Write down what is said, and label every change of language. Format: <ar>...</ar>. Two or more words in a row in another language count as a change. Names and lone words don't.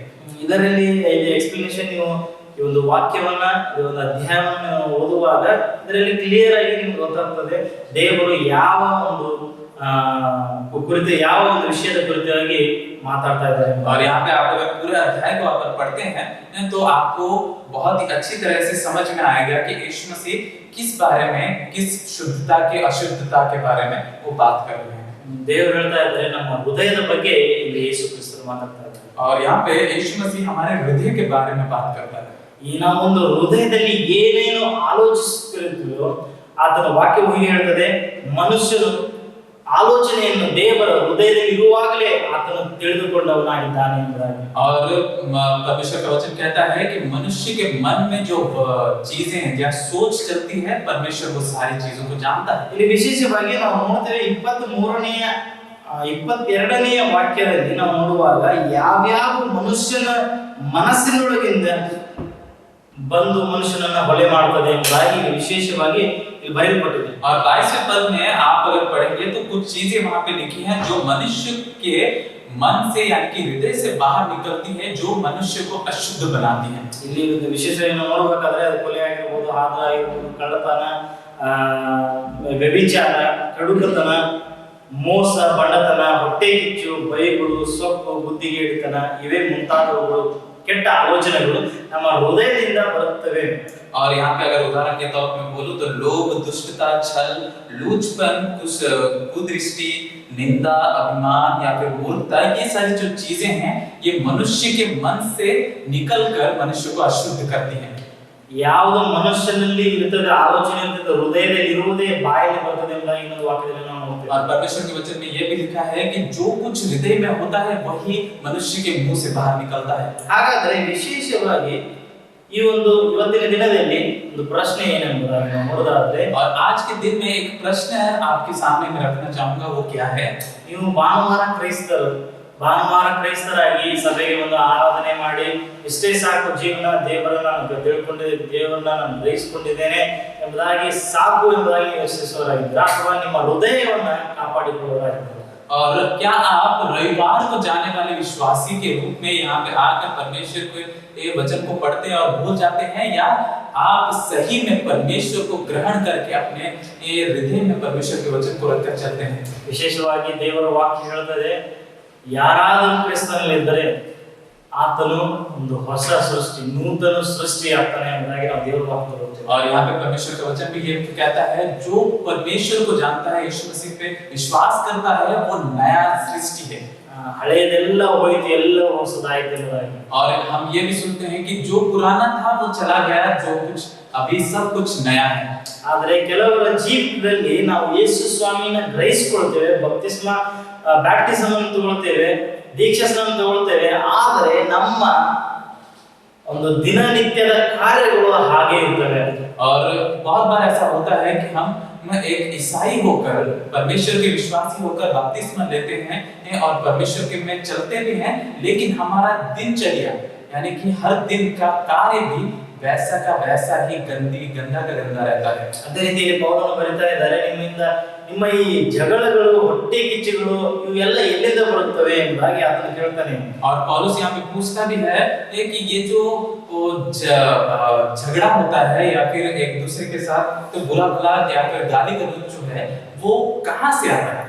<kn>ಇದರಲ್ಲಿ ಎಕ್ಸ್ಪ್ಲನೇಷನ್ ನೀವು ಈ ಒಂದು ವಾಕ್ಯವನ್ನ ಈ ಒಂದು ಅಧ್ಯಾಯವನ್ನು ಓದುವಾಗ ಇದರಲ್ಲಿ ಕ್ಲಿಯರ್ ಆಗಿ ನಿಮ್ಗೆ ಗೊತ್ತಾಗ್ತದೆ ದೇವರು ಯಾವ ಒಂದು ಕುರಿತು ಯಾವ ಒಂದು ವಿಷಯದ ಕುರಿತಾಗಿ ಮಾತಾಡ್ತಾ ಇದ್ದಾರೆ.</kn> <hi>और यहाँ पे आप अगर पूरे अध्याय को अगर पढ़ते हैं तो आपको बहुत ही अच्छी तरह से समझ में आएगा कि यीशु मसीह किस बारे में, किस शुद्धता के अशुद्धता के बारे में वो बात कर रहे हैं.</hi> <kn>ದೇವರು ಹೇಳ್ತಾ ಇದ್ದಾರೆ ನಮ್ಮ ಹೃದಯದ ಬಗ್ಗೆ ಇಲ್ಲಿ ಯೇಸು ಕ್ರಿಸ್ತರು ಮಾತಾಡ್ತಾ ಇದ್ದಾರೆ.</kn> <hi>और यहाँ पे यीशु मसीह हमारे हृदय के बारे में बात करता है.</hi> <kn>ಈ ನಾವು ಒಂದು ಹೃದಯದಲ್ಲಿ ಏನೇನು ಆಲೋಚಿಸುತ್ತಿರುತ್ತೇವೋ ಆತನ ವಾಕ್ಯವು ಹೀಗೆ ಹೇಳ್ತದೆ, ಮನುಷ್ಯನು ಆಲೋಚನೆಯನ್ನು ದೇವರ ಹೃದಯದಲ್ಲಿ ಇರುವಾಗಲೇ ಆತನು ತಿಳಿದುಕೊಂಡವನಾಗಿದ್ದಾನೆ ಎಂಬುದಾಗಿ.</kn> <hi>और परमेश्वर का वचन कहता है कि मनुष्य के मन में जो चीजें या सोच चलती है परमेश्वर वो सारी चीजों को जानता है.</hi> <kn>ಇಲ್ಲಿ ವಿಶೇಷವಾಗಿ ನಾವು ನೋಡ್ತೇವೆ 22ನೇ ವಾಕ್ಯದಲ್ಲಿ ನಾವು ನೋಡುವಾಗ ಯಾವ್ಯಾವ ಮನುಷ್ಯನ ಮನಸ್ಸಿನೊಳಗಿಂದ ಬಂದು ಮನುಷ್ಯನನ್ನ ಹೊಲೆ ಮಾಡ್ತದೆ ಎಂಬುದಾಗಿ ವಿಶೇಷವಾಗಿ ಇಲ್ಲಿ ಬರೆಯಲ್ಪಟ್ಟಿದೆ.</kn> <hi>और 22वें पद में आप अगर पढ़ेंगे तो कुछ चीजें वहां पे लिखी हैं जो मनुष्य के मन से यानी कि हृदय से बाहर निकलती है, जो मनुष्य को अशुद्ध बनाती है.</hi> <kn>ಇಲ್ಲಿ ವಿಶೇಷವಾಗಿ ನಾವು ನೋಡಬೇಕಾದ್ರೆ ಅದು ಕೊಲೆ ಆಗಿರಬಹುದು, ಆದ ಆಗಿರಬಹುದು, ಕಳ್ಳತನ, ವ್ಯಭಿಚಾರ, ಕಡುಕತನ, ಮೋಸ, ಬಣ್ಣತನ, ಹೊಟ್ಟೆ ಕಿಚ್ಚು, ಬೈಗುಳು, ಸೊಕ್ಕು, ಬುದ್ಧಿಗೇಡಿತನ ಇವೇ ಮುಂತಾದವುಗಳು ಕೆಟ್ಟ ಆಲೋಚನೆಗಳು ನಮ್ಮ ಹೃದಯದಿಂದ ಬರುತ್ತವೆ.</kn> <hi>और यहाँ पे अगर उदाहरण के तौर पे बोलूं तो लोभ, दुष्टता, छल, लूचपन, कुदृष्टि, निंदा, अभिमान या फिर मूर्खता, ये सारी जो चीजें हैं ये मनुष्य के मन से निकलकर मनुष्य को अशुद्ध करती हैं.</hi> <kn>ಯಾವುದು ಮನುಷ್ಯನಲ್ಲಿ ಇರುತ್ತದೆ, ಆಲೋಚನೆ ಇರುತ್ತದೆ, ಹೃದಯದಲ್ಲಿ ಇರುವುದೇ ಬಾಯಲ್ಲಿ ಬರ್ತದೆ ಎಂಬುದಾಗಿ ಇನ್ನೊಂದು ವಾಕ್ಯದಲ್ಲಿ ನಾವು ನೋಡ್ತೇವೆ.</kn> <hi>और परमेश्वर के वचन में ये भी लिखा है कि जो कुछ हृदय में होता है वही मनुष्य के मुंह से बाहर निकलता है.</hi> <kn>ಹಾಗಾದ್ರೆ ವಿಶೇಷವಾಗಿ ಈ ಒಂದು ಇವತ್ತಿನ ದಿನದಲ್ಲಿ ಒಂದು ಪ್ರಶ್ನೆ ಏನೆಂಬುದಾಗಿ ನಾವು ನೋಡೋದಾದ್ರೆ,</kn> <hi>और आज के दिन में एक प्रश्न है आपके सामने मैं रखना चाहूंगा, वो क्या है?</hi> <kn>ನೀವು ಭಾನುವಾರ ಕ್ರೈಸ್ತರಾಗಿ ಸಭೆಗೆ ಒಂದು ಆರಾಧನೆ ಮಾಡಿ ಇಷ್ಟೇ ಸಾಕು ಜೀವನ, ದೇವರನ್ನ ನಾನು ತಿಳ್ಕೊಂಡಿದ್ದೇನೆ, ದೇವರನ್ನ ನಾನು ಗ್ರಹಿಸಿಕೊಂಡಿದ್ದೇನೆ ಎಂಬುದಾಗಿ ಸಾಕು ಎಂಬುದಾಗಿ ಯೋಚಿಸುವವರಾಗಿದ್ದಾರೆ, ಅಥವಾ ನಿಮ್ಮ ಹೃದಯವನ್ನ ಕಾಪಾಡಿಕೊಳ್ಳುವವರಾಗಿದ್ದಾರೆ.</kn> <hi>और क्या आप रविवार को जाने वाले विश्वासी के रूप में यहाँ पे आकर परमेश्वर के वचन को पढ़ते हैं और भूल जाते हैं, या आप सही में परमेश्वर को ग्रहण करके अपने हृदय में परमेश्वर के वचन को रखकर चलते हैं?</hi> <kn>ವಿಶೇಷವಾಗಿ ದೇವರ ವಾಕ್ಯ ಹೇಳ್ತದೆ, ಯಾರಾದರೂ ಕ್ರಿಸ್ತನಲ್ಲಿದ್ದರೆ ಆತನು ಒಂದು ಹೊಸ ಸೃಷ್ಟಿ, ನೂತನ ಸೃಷ್ಟಿ ಆಗ್ತಾನೆ ಎಂಬುದಾಗಿ ನಾವು ದೇವರ ವಾಕ್ಯ ಓದ್ತೇವೆ.</kn> <hi>और यहाँ पे परमेश्वर का वचन भी ये कहता है, जो परमेश्वर को जानता है, यीशु मसीह पे विश्वास करता है, वो नया सृष्टि है.</hi> <kn>ಹಳೆಯದೆಲ್ಲ ಹೋಯಿತು, ಎಲ್ಲ ಹೊಸದಾಯಿತು ಎಂಬುದಾಗಿ.</kn> <hi>और हम ये भी सुनते हैं कि जो पुराना था वो चला गया, जो कुछ अभी सब कुछ नया है.</hi> <kn>ಆದರೆ ಕೆಲವರ ಜೀವಿತದಲ್ಲಿ ನಾವು ಯೇಸು ಸ್ವಾಮಿನ ಗ್ರಹಿಸಿಕೊಳ್ತೇವೆ, ಬ್ಯಾಪ್ಟಿಸಮ್ ಅನ್ನು ತಗೊಳ್ತೇವೆ, ದೀಕ್ಷಾಸ್ನಾನ ತಗೊಳ್ತೇವೆ, ಆದರೆ ನಮ್ಮ ಒಂದು ದಿನನಿತ್ಯದ ಕಾರ್ಯಗಳು ಹಾಗೆ ಇರ್ತವೆ.</kn> <hi>और बहुत बार ऐसा होता है कि हम एक ईसाई होकर, परमेश्वर के विश्वासी होकर बपतिस्मा लेते हैं और परमेश्वर के में चलते भी हैं, लेकिन हमारा दिनचर्या यानी कि हर दिन का कार्य भी वैसा का वैसा ही गंदा का गंदा रहता है।</hi> <kn>ಅದೇ ರೀತಿಯಲ್ಲಿ ಪೌಲನು ಬರೀತಾ ಇದ್ದಾರೆ, ನಿಮ್ಮ ಈ ಜಗಳಗಳು, ಹೊಟ್ಟೆ ಕಿಚ್ಚುಗಳು ಇವೆಲ್ಲ ಎಲ್ಲಿಂದ ಬರುತ್ತವೆ ಎಂಬುದಾಗಿ ಆತನು ಕೇಳ್ತಾನೆ.</kn> <hi>और पौलुस यहाँ पे पूछता भी है कि ये जो झगड़ा होता है या फिर एक दूसरे के साथ तो बुरा भला या फिर गाली गलौज जो है वो कहाँ से आता है?</hi>